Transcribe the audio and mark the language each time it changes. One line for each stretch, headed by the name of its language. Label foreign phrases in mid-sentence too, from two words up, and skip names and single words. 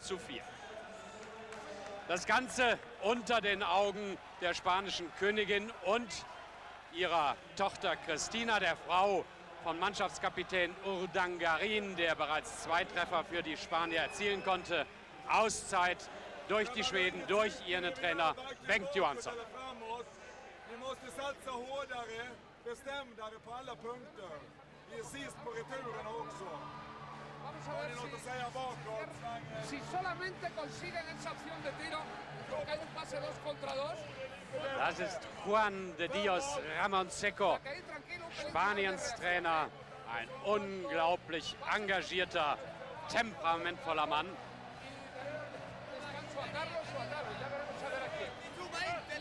German: Das Ganze unter den Augen der spanischen Königin und ihrer Tochter Cristina, der Frau von Mannschaftskapitän Urdangarin, der bereits 2 Treffer für die Spanier erzielen konnte. Auszeit durch die Schweden, durch ihren Trainer Bengt Johansson.
Swedish: Vi måste satsa hårdare, bestämdare på alla punkter. Vi är sist på returerna också. Har ni något att säga bakåt?
Spanish: Si solamente consiguen esa opción de tiro, porque hay un pase 2 contra 2.
German: Das ist Juan de Dios Ramon Seco, Spaniens Trainer, ein unglaublich engagierter, temperamentvoller Mann.